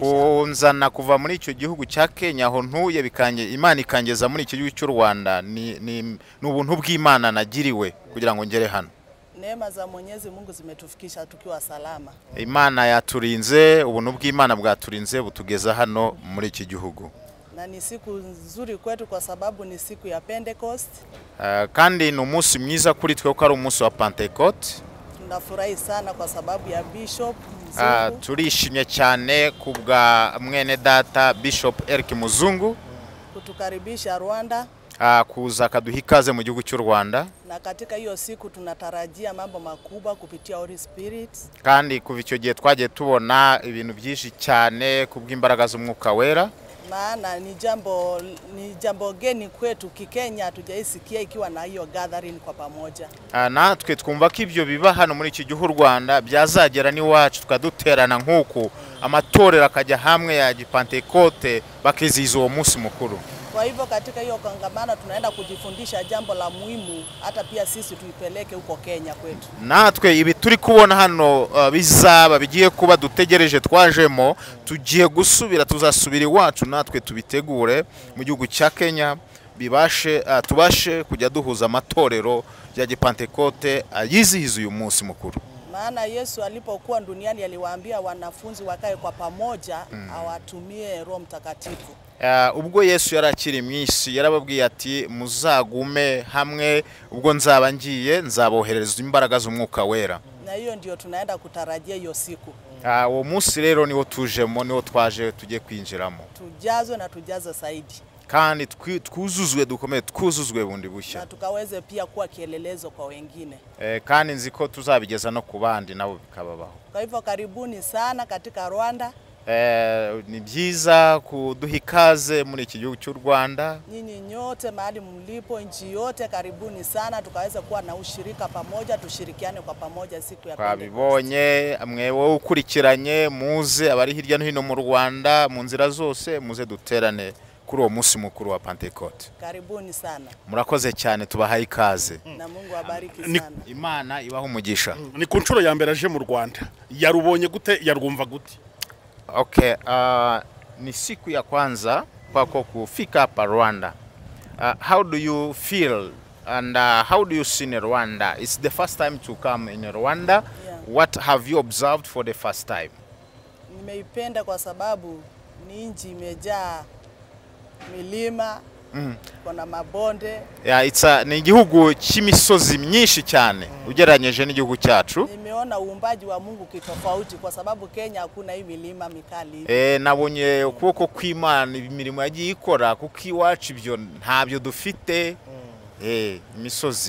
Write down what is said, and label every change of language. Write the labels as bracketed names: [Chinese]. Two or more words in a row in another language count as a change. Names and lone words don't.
[Kinyarwanda] Kunzana kuva muri icyo gihugu cya Kenya aho ntuye bikanje Imana ikangeza muri iki gihugu cy'u Rwanda ni ubuntu bw'Imana nagiriwe kugira ngo ngere hano. [Swahili] Neema za Mwenyezi Mungu zimetufikisha tukiwa salama. [Kinyarwanda] Imana yaturinze, ubuntu bw'Imana bwaturinze butugeza hano muri iki gihugu. [Swahili] Na ni siku nzuri kwetu kwa sababu ni siku ya Pentecost. [Kinyarwanda] Kandi ni umunsi mwiza kuri twe ko ari umunsi wa Pentecote. [Swahili] Tunafurahi sana kwa sababu ya Bishop Mzungu. [Kinyarwanda] Turishimye cyane kubwa mwene data Bishop Eric Muzungu [Swahili] kutukaribisha Rwanda. [Kinyarwanda] Kuza kaduha ikaze mu gihugu cy'u Rwanda. [Swahili] Na katika hiyo siku tunatarajia mambo makubwa kupitia [English] Holy Spirit. [Kinyarwanda] Kandi kuva icyo gihe twagiye tubona ibintu byinshi cyane kubw'imbaraga z'umwuka wera. [Swahili] Maana ni jambo geni kwetu Kikenya, hatujaisikia ikiwa na hiyo gathering kwa pamoja. [Kinyarwanda] Natwe twumva ko ibyo biba hano muri iki gihugu Rwanda byazagera ni wacu tukaduterana nk'uko amatorero akajya hamwe ya Pentecote bakizihiza uwo munsi mukuru. [Swahili] Kwa hivyo katika hiyo kongamano tunaenda kujifundisha jambo la muhimu, hata pia sisi tuipeleke huko Kenya kwetu. [Kinyarwanda] Natwe ibi turi kubona hano bizaba bigiye kuba dutegereje twajemo, tugiye gusubira tuzasubira iwacu natwe tubitegure mu gihugu cya Kenya, tubashe kujya duhuza amatorero ya Pentecote yizihiza uyu munsi mukuru. [Swahili] Maana Yesu alipokuwa duniani aliwaambia wanafunzi wakae kwa pamoja, awatumie Roho Mtakatifu. [Kinyarwanda] Ubwo Yesu yarakiri mwisi yarababwiye ati muzagume hamwe, ubwo nzaba ngiye nzaboherereza imbaraga z'umwuka wera. [Swahili] Na hiyo ndio tunaenda kutarajia hiyo siku. [Kinyarwanda] Uwo munsi rero niwo tujemo, niwo twaje tujye kwinjiramo. [Swahili] Tujazwe na tujaze zaidi. [Kinyarwanda] Kandi twuzuzwe dukomeye, twuzuzwe bundi bushya. [Swahili] Na tukaweze pia kuwa kielelezo kwa wengine. [Kinyarwanda] Kandi nziko tuzabigeza no ku bandi nabo bikababaho. [Swahili] Kwa hivyo karibuni sana katika Rwanda. [Kinyarwanda] Ni byiza kuduha ikaze muri iki gihugu cy'u Rwanda. [Swahili] Nyinyi nyote mahali mlipo, nchi yote, karibuni sana, tukaweza kuwa na ushirika pamoja, tushirikiane kwa pamoja siku ya Pentecost. [Kinyarwanda] Twabibonye mwewe ukurikiranye, muze abari hirya no hino mu Rwanda mu nzira zose, muze duterane kuri uwo munsi mukuru wa Pentecote. [Swahili] Karibuni sana. [Kinyarwanda] Murakoze cyane, tubahaye ikaze. [Swahili] Na Mungu abariki sana. [Kinyarwanda] Imana ibaho umugisha. Ni ku nshuro ya mbere aje mu Rwanda. Yarubonye gute, yarwumva gute? [Swahili] Okay, ni siku ya kwanza kwako kufika hapa Rwanda. [English] How do you feel and how do you see in Rwanda? It's the first time to come in Rwanda. Yeah. What have you observed for the first time? [Swahili] Nimeipenda kwa sababu ni nchi imejaa milima, kuna mabonde. [Kinyarwanda] Yeah, ni igihugu cy'imisozi myinshi cyane ugereranyeje n'igihugu cyacu. [Swahili] Nimeona uumbaji wa Mungu kitofauti kwa sababu Kenya hakuna hii milima mikali. [Kinyarwanda] Nabonye ukuboko kw'Imana imirimo yagiye ikora kuko iwacu ibyo ntabyo dufite. Imisozi.